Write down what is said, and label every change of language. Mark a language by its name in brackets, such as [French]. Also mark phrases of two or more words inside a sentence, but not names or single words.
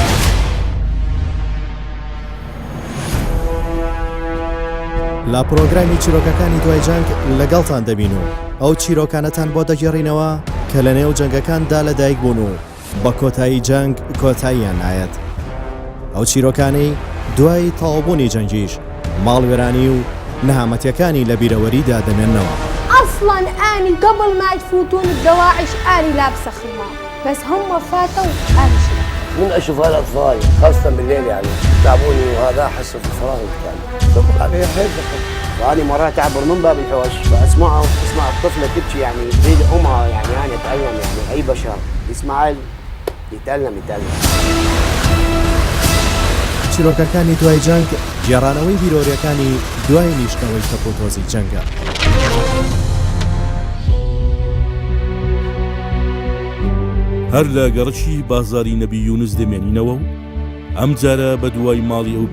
[Central Kurdish] لە پرۆگرامی چیرۆکەکانی دوای جەنگ لەگەڵتان دەبین و ئەو چیرۆکانەتان بۆ دەگێڕینەوە کە لە نێو جەنگەکاندا لەدایک بوون و بە کۆتایی جەنگ کۆتاییان نایەت ئەو چیرۆکانەی دوای تەواوبوونی جەنگیش ماڵوێرانی و نەهامەتیەکانی لە بیرەوەریدا دەمێننەوە [Arabic] أصلا أني قبل ما يفوتون الدواعش أني لابسة خمار بس هم فاتوا أنا شلون من اشوف هالاطفال خاصه بالليل يعني تعبوني وهذا احس بفراغ كان دخل علي حيل وأنا مرات أعبر من باب الحوش فأسمع الطفلة تبكي يعني تريد أمها يعني أنا أتألم يعني أي بشر يسمع يتألم [Central Kurdish] چیرۆکەکانی دوای جەنگ گێڕانەوەی بیرۆریەکانی دوای نیشتنەوەی تەپۆتۆزی جەنگە هەر لە گەڕشی بازاری نەبی یونس دەمێنینەوە و ئەم جارە بە دوای ماڵی ئەو